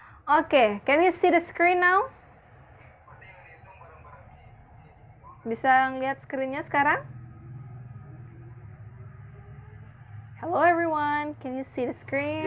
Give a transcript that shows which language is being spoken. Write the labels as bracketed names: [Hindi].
[English] Okay, can you see the screen now? [Indonesian] Bisa lihat screen-nya sekarang? [English] Hello everyone, can you see the screen?